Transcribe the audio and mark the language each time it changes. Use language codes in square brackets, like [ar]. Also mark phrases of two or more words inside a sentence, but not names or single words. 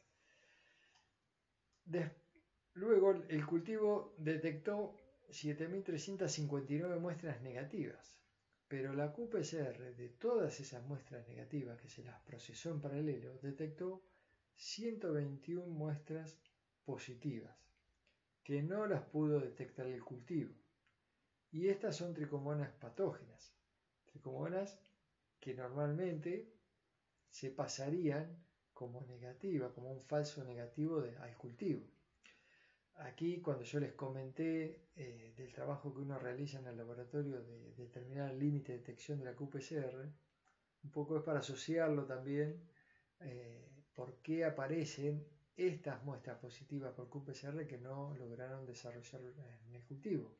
[es] Luego el cultivo detectó 7.359 muestras negativas, pero la qPCR de todas esas muestras negativas que se las procesó en paralelo detectó 121 muestras positivas que no las pudo detectar el cultivo. Y estas son tricomonas patógenas, tricomonas que normalmente se pasarían como negativa, como un falso negativo al cultivo. Aquí, cuando yo les comenté del trabajo que uno realiza en el laboratorio de determinar el límite de detección de la qPCR, un poco es para asociarlo también por qué aparecen estas muestras positivas por qPCR que no lograron desarrollar en el cultivo.